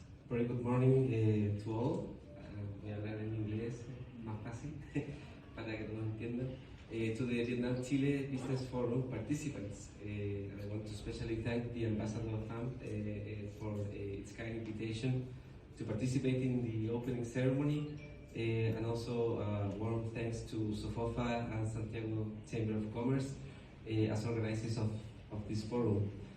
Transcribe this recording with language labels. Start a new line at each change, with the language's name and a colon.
English: Very good morning to all.
Spanish: Voy a hablar en inglés, más fácil, para que todos entiendan.
English: To the Vietnam-Chile Business Forum participants, I want to especially thank the Ambassador FAM for its kind invitation to participate in the opening ceremony, and also warm thanks to SOFOFA and Santiago Chamber of Commerce as organizers of this forum.